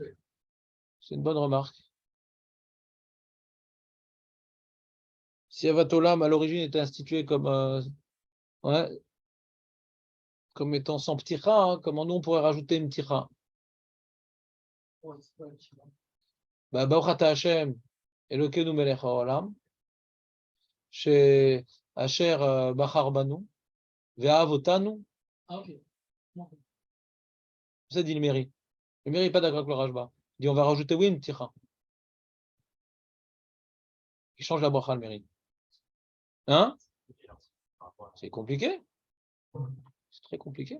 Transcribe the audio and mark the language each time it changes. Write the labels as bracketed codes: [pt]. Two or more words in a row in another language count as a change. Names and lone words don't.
[fr] C'est une bonne remarque. Si Avatolam, à l'origine, était institué comme, ouais, comme étant sans pticha, hein, comment nous, on pourrait rajouter une pticha? Ouais, c'est pas un petit peu. [he] ברוך אתה ה' אלוקינו מלך העולם אשר בחר בנו ואהב אותנו. [fr] Ah, ok. Non. Ça dit le mairie. Le mairie n'est pas d'accord avec le Rashba. Il dit on va rajouter oui une pticha. Il change la bracha le mairie. Hein? C'est compliqué. C'est très compliqué.